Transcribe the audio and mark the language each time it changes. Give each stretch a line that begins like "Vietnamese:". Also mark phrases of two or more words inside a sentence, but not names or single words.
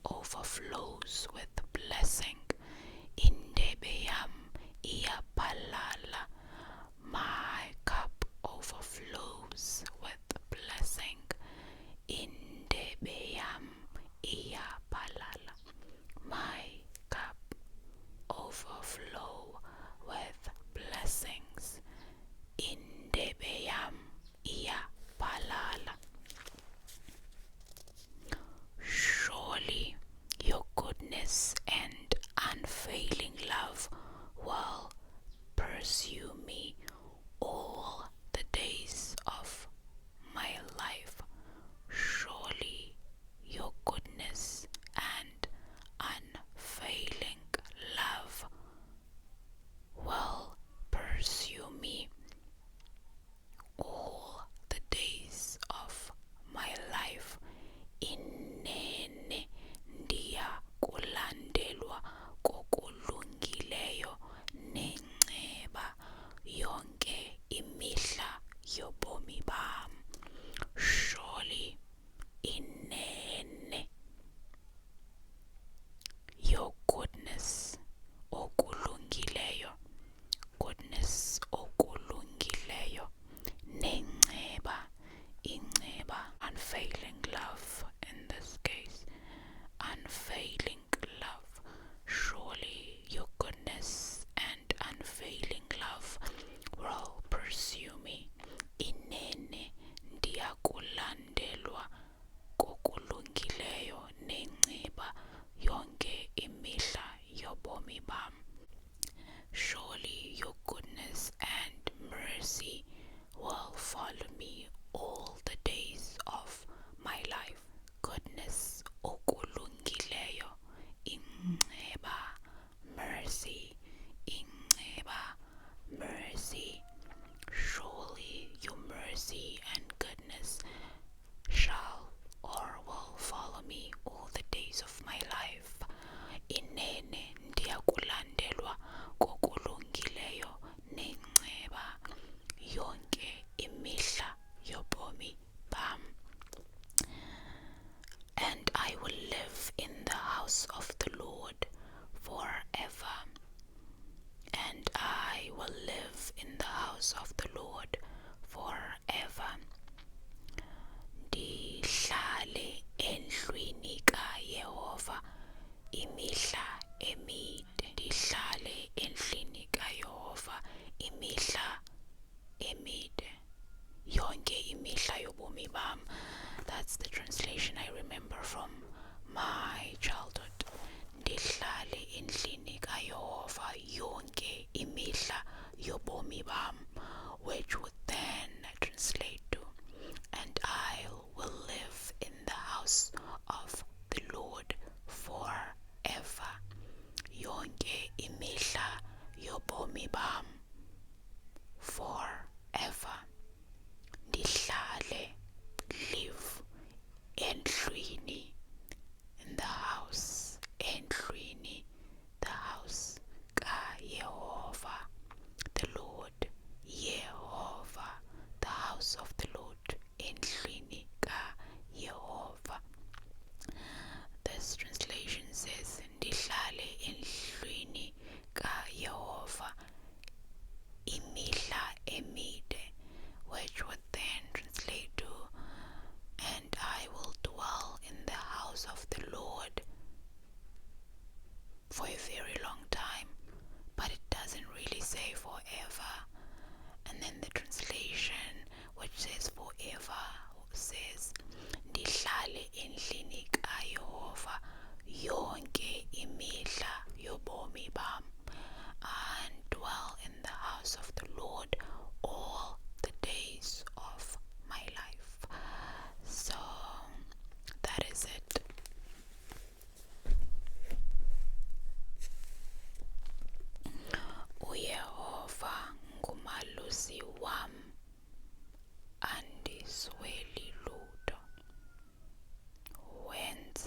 English: overflows with blessing.
Xhosa: Indebe yam iyaphalala.
English: My cup overflows with blessing.
Xhosa: Indebe yam iyaphalala.
English: My cup overflow with blessings.
Xhosa: Indebe yam iyaphalala.
English: Surely your goodness and unfailing love will pursue me all the days of my life. Surely your goodness and unfailing love will pursue me all the days of my life.
Xhosa: Inene ndiya kulandelwa kokulungileyo nenceba yonke imihla yobomi bam. Surely inene
English: your goodness
Xhosa: okulungileyo, goodness okulungileyo, nenceba, inceba,
English: unfailing love in this case, unfailing love. Surely your goodness and unfailing love will pursue me.
Xhosa: Inene ndiyakulandelwa kokulungileyo nenceba yonke imihla yobomi bam.
English: Surely your goodness and mercy will follow me all the days of my life.
Xhosa: Goodness okulungileyo, inceba, mercy, inceba,
English: mercy. Surely your mercy and goodness shall or will follow me all the days of my life.
Xhosa: Inene ndiyakulandelwa kokulungileyo nenceba yonke imihla yobomi bam.
English: And I will live in the house of the Lord forever. And I will live in the house of the Lord forever.
Xhosa: Ndihlale endlwini kaYehova imihla emide. Ndihlale endlwini kaYehova imihla emide. Yonke imihla yobomi bam.
English: That's the translation I remember from my childhood.
Xhosa: Ndihlale endlini kaYehova yonke imihla yobomi bam,
English: which would then translate to, and I will live in the house of the Lord forever.
Xhosa: Yonke imihla yobomi bam, forever. Ndihlale, live, endlwini,
English: in the house, endlwini, the house kaYehova, the Lord, Yehovah, the house of the Lord,
Xhosa: endlwini kaYehova.
English: This translation says,
Xhosa: Ndihlale endlwini kaYehova imihla emide,
English: which would then translate to, and I will dwell in the house of the Lord for a very long time, but it doesn't really say forever. And then the translation, which says forever, says,
Xhosa: Ndihlale endlini kaYehova yonke imihla yobomi bam,
English: and dwell in the house of the Lord all the days of my life. So that is it.
Xhosa: uYehova ngumalusi wam, andisweli lutho.
English: When